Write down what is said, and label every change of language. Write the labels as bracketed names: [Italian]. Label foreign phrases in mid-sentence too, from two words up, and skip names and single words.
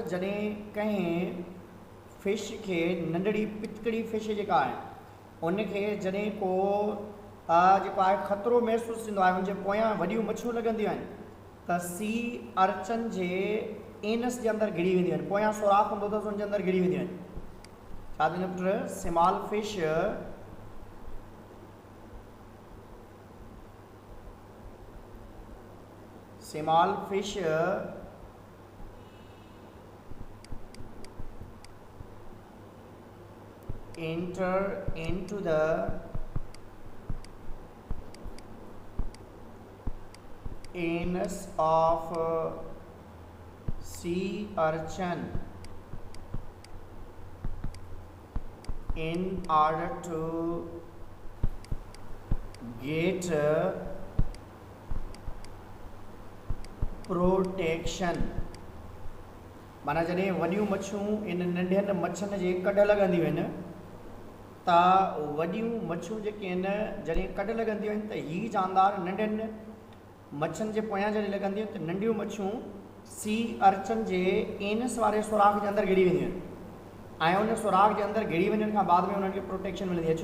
[Sindhi] जॾहिं कंहिं फिश खे, नंढड़ी पिचकड़ी फिश जेका आहे उनखे जॾहिं को जेको आहे ख़तरो महसूसु थींदो आहे, उनजे पोयां वॾियूं मच्छियूं लॻंदियूं आहिनि, त [English] sea urchin [Sindhi] जे एनस जे अंदरि घिरी वेंदियूं आहिनि, पोयां सुराख हूंदो अथसि उनजे अंदरि घिरी वेंदियूं आहिनि। छा थींदो पुट? [English] small fish small fish enter into the anus of sea urchin in order to get प्रोटेक्शन। [Sindhi] माना जॾहिं वॾियूं मच्छियूं इन नंढनि मच्छियुनि जे कढ लॻंदियूं आहिनि, त वॾियूं मच्छियूं जेके आहिनि जॾहिं कढ लॻंदियूं आहिनि त हीअ जानदार नंढनि मच्छियुनि जे पोयां जॾहिं लॻंदियूं आहिनि त नंढियूं मच्छियूं [English] sea urchin [Sindhi] जे एनस वारे सुराख जे अंदरि घिरी वेंदियूं आहिनि, ऐं उन सुराख जे अंदरि घिरी वञण खां बाद में उन्हनि खे प्रोटेक्शन मिलंदी आहे।